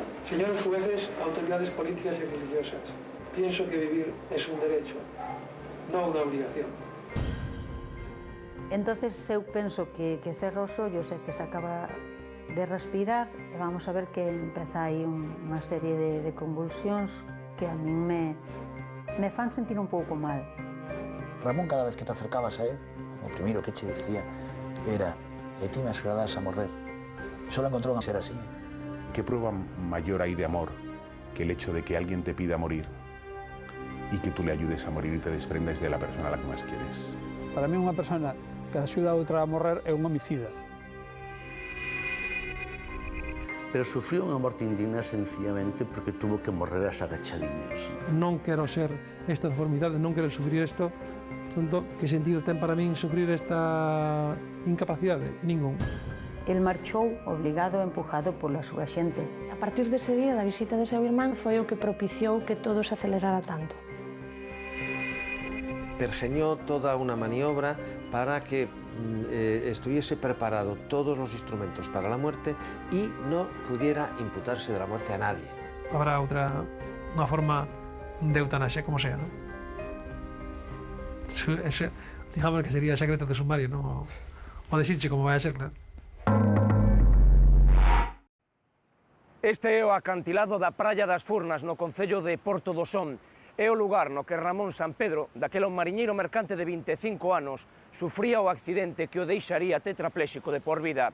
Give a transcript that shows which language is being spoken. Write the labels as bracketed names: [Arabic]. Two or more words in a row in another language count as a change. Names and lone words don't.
[Spanish] Señores jueces, autoridades políticas y religiosas, pienso que vivir es un derecho, no una obligación. [Galician] Entonces eu penso que cerro os ollos e que se acaba de respirar e vamos a ver que empeza aí unha serie de convulsións que a min me fan sentir un pouco mal. Ramón, [Spanish] cada vez que te acercabas a él, [Galician] o primeiro que che dicía era ti me axudarás a morrer. Solo encontrou a ser así. [Spanish] ¿Qué prueba mayor hay de amor que el hecho de que alguien te pida morir y que tú le ayudes a morir y te desprendas de la persona a la que más quieres? [Galician] Para mí unha persona que axuda a outra a morrer é un homicida. Pero sufrió unha morte indigna sencillamente porque tuvo que morrer as agachadiñas. Non quero ser esta deformidade, non quero sufrir isto, portanto, que sentido ten para min sufrir esta incapacidade? Ningún. El marchou obligado e empujado pola súa xente. A partir dese día da visita de seu irmán foi o que propiciou que todo se acelerara tanto. [Spanish] Pergeñó toda una maniobra para que estuviese preparado todos los instrumentos para la muerte y no pudiera imputarse de la muerte a nadie. [Galician] Habrá unha forma de eutanasia, [Spanish] como sea, ¿no? Digamos que sería secreto de sumario, ¿no? [Galician] O decirche como vai a ser, claro. Este é o acantilado da Praia das Furnas, no concello de Porto do Son. É o lugar no que Ramón Sampedro, daquela un mariñeiro mercante de 25 anos, sufría o accidente que o deixaría tetrapléxico de por vida.